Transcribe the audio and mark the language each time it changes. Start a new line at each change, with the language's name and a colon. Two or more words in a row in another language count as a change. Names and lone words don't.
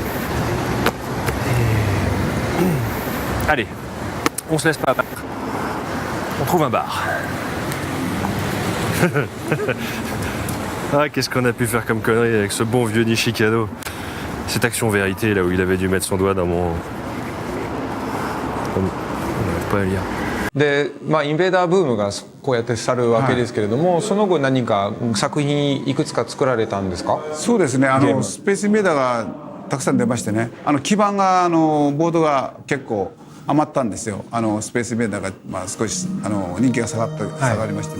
French: Allez, on se laisse pas abattre. On trouve un bar. Ah, qu'est-ce qu'on a pu faire comme connerie avec ce bon vieux Nishikado. Cette action vérité, là où il avait dû mettre son doigt dans mon... On n'arrive pas à lire.
Japanese: で、インベーダーブームがこうやって去るわけですけれども、その後何か作品いくつか作られたんですか？そうですね、スペースインベーダーがたくさん出ましてね、基板がボードが結構余ったんですよ。スペースインベーダーが少し人気が下がりましてね。